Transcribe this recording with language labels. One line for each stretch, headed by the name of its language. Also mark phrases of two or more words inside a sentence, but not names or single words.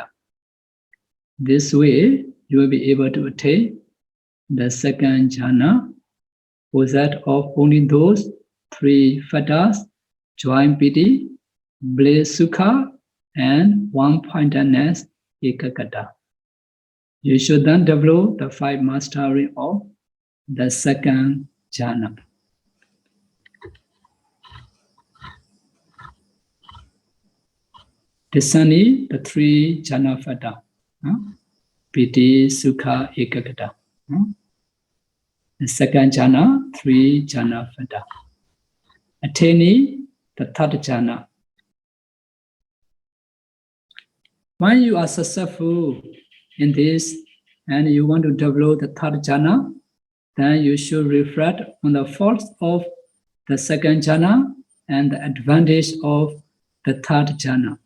English: This way, you will be able to attain the second jhana, possessed of only those three fatas, joy, piti, bliss, sukha, and one-pointedness, ekagata. You should then develop the 5 mastery of the second jhana. Discerning the 3 jhana fata,
Pali: piti, sukha, ekagata.
English: The second jhana, 3 jhana fata. Attaining the third jhana. When you are successful in this and you want to develop the third jhana, then you should reflect on the faults of the second jhana and the advantage of the third jhana.